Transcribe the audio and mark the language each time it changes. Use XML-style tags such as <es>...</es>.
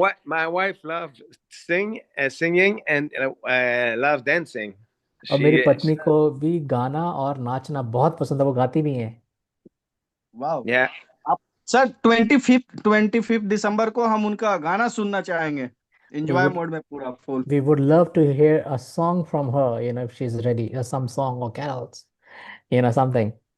<en>My wife loves singing and love dancing.</en> <hi>और मेरी</hi> <en>She</en> <hi>पत्नी को भी गाना और नाचना बहुत पसंद है, वो गाती भी हैं। वाह।</hi> <en>yeah.</en> <hi>सर 25 दिसंबर को हम उनका गाना सुनना चाहेंगे, एंजॉय</hi> <en>would-</en> <hi>मोड में पूरा full.</hi> <en>We would love to hear a song from her, if she's ready, some song or carols, something.</en>